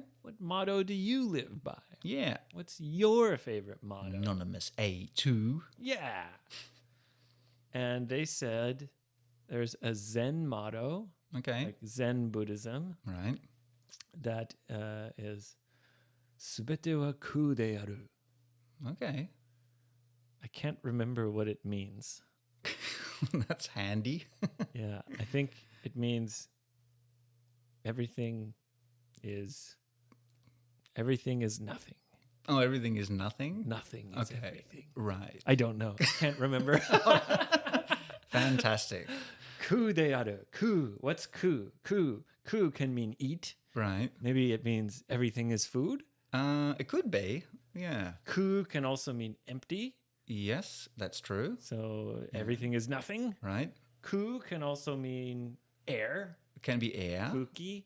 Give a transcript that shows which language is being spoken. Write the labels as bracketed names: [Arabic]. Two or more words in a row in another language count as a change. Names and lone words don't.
[English] What motto do you live by? Yeah. What's your favorite motto? Anonymous A2. Yeah. And they said there's a Zen motto, Okay. like Zen Buddhism, Right. that is [Japanese] すべては空である. [English] Okay. I can't remember what it means. That's handy. Yeah, I think it means everything is nothing. Oh, everything is nothing? Nothing is Okay. everything. Right. I don't know. Can't remember. Fantastic. [Japanese] 空である. [English] Ku. What's ku? Ku. Ku can mean eat. Right. Maybe it means everything is food. It could be. Yeah. Ku can also mean empty. Yes, that's true. So everything is nothing. Right. Ku can also mean air. It can be air. Kuki.